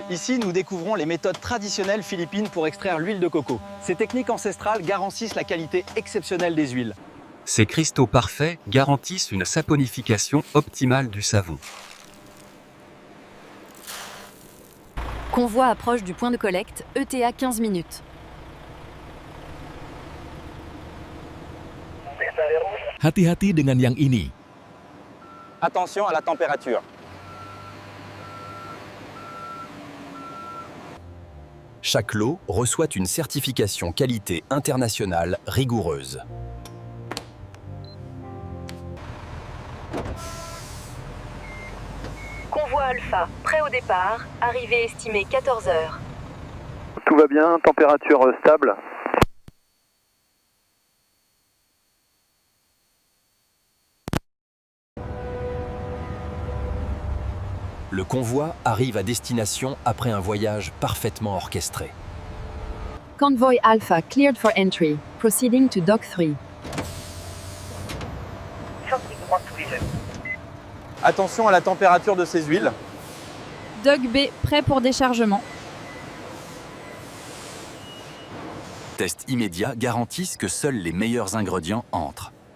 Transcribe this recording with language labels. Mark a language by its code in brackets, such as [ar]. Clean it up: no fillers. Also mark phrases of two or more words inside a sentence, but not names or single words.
[fr] Ici, nous découvrons les méthodes traditionnelles philippines pour extraire l'huile de coco. Ces techniques ancestrales garantissent la qualité exceptionnelle des huiles. Ces cristaux parfaits garantissent une saponification optimale du savon. Convoi approche du point de collecte, ETA 15 minutes. [id] Hati-hati dengan yang ini. [fr] Attention à la température. Chaque lot reçoit une certification qualité internationale rigoureuse. Convoi Alpha, prêt au départ, arrivée estimée 14 heures. Tout va bien, température stable. Le convoi arrive à destination après un voyage parfaitement orchestré. [en] Convoy Alpha cleared for entry, proceeding to Dock 3. [fr] Attention à la température de ces huiles. Dock B, prêt pour déchargement. Tests immédiats garantissent que seuls les meilleurs ingrédients entrent.